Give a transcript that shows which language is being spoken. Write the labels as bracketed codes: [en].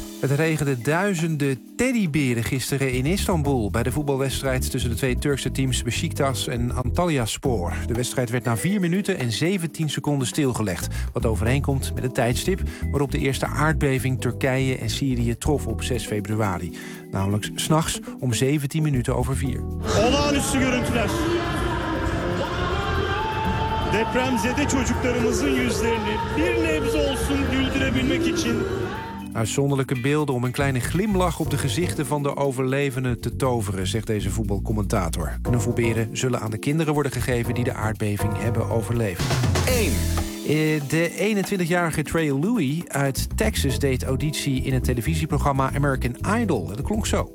[nl] Het regende duizenden teddyberen gisteren in Istanbul bij de voetbalwedstrijd tussen de twee Turkse teams Beşiktaş en Antalyaspor. De wedstrijd werd na 4 minuten en 17 seconden stilgelegd, wat overeenkomt met het tijdstip waarop de eerste aardbeving Turkije en Syrië trof op 6 februari. Namelijk 's nachts om 17 minuten over 4. [tr] Olağanüstü görüntüler. Depremzede çocuklarımızın yüzlerini bir nebze olsun güldürebilmek için. [nl] Uitzonderlijke beelden om een kleine glimlach op de gezichten van de overlevenden te toveren, zegt deze voetbalcommentator. Knuffelberen zullen aan de kinderen worden gegeven die de aardbeving hebben overleefd. 1. De 21-jarige Trey Louis uit Texas deed auditie in het televisieprogramma American Idol. Dat klonk zo.